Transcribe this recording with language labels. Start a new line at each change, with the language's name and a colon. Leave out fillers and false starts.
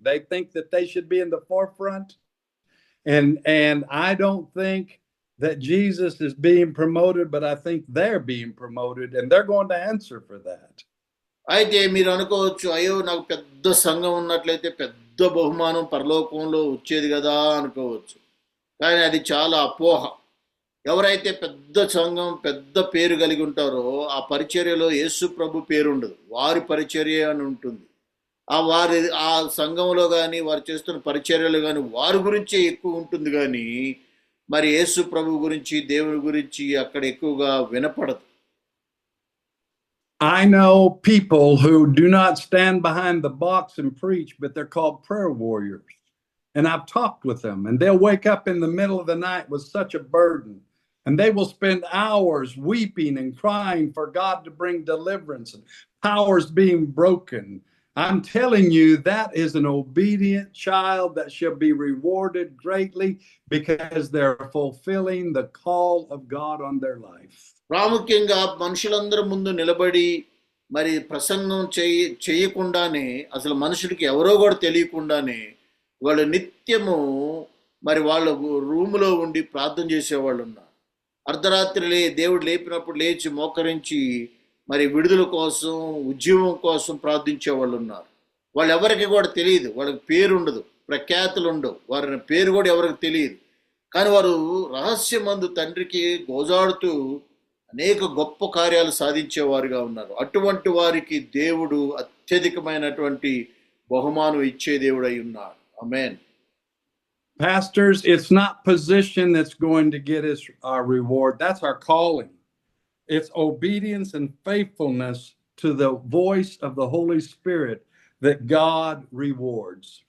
English: They think that they should be in the forefront. And I don't think that Jesus is being promoted, but I think they're being promoted and they're going to answer for that.
Telugu: అయితే మీరు అనుకోవచ్చు, అయ్యో నాకు పెద్ద సంఘం ఉన్నట్లయితే పెద్ద బహుమానం పరలోకంలో వచ్చేది కదా అనుకోవచ్చు. కానీ అది చాలా అపోహ. ఎవరైతే పెద్ద సంఘం పెద్ద పేరు కలిగి ఉంటారో ఆ పరిచర్యలో యేసు ప్రభు పేరు ఉండదు, వారి పరిచర్య అని ఉంటుంది. ఆ సంఘంలో కానీ వారు చేస్తున్న పరిచర్యలు కానీ వారి గురించే ఎక్కువ ఉంటుంది. కానీ మరి యేసు ప్రభు గురించి దేవుని గురించి అక్కడ ఎక్కువగా వినపడదు.
English: I know people who do not stand behind the box and preach, but they're called prayer warriors. And I've talked with them, and they'll wake up in the middle of the night with such a burden, and they will spend hours weeping and crying for God to bring deliverance and powers being broken. I'm telling you, that is an obedient child that shall be rewarded greatly because they're fulfilling the call of God on their life.
Telugu: ప్రాముఖ్యంగా మనుషులందరూ ముందు నిలబడి మరి ప్రసంగం చేయకుండానే, అసలు మనుషుడికి ఎవరో కూడా తెలియకుండానే వాళ్ళు నిత్యము మరి వాళ్ళ రూములో ఉండి ప్రార్థన చేసేవాళ్ళు ఉన్నారు. అర్ధరాత్రి దేవుడు లేపినప్పుడు లేచి మోకరించి మరి విడుదల కోసం, ఉద్యమం కోసం ప్రార్థించే వాళ్ళు ఉన్నారు. వాళ్ళు ఎవరికి కూడా తెలియదు, వాళ్ళకి పేరు ఉండదు, ప్రఖ్యాతులు ఉండవు, వారి పేరు కూడా ఎవరికి తెలియదు. కానీ వారు రహస్యమందు తండ్రికి గోజాడుతూ అనేక గొప్ప కార్యాలు సాధించేవారుగా ఉన్నారు. అటువంటి వారికి దేవుడు అత్యధికమైనటువంటి బహుమానం ఇచ్చే దేవుడు అయి ఉన్నాడు. ఆమేన్.
English: Pastors, it's not position that's going to get us our reward. That's our calling. It's obedience and faithfulness to the voice of the Holy Spirit that God rewards.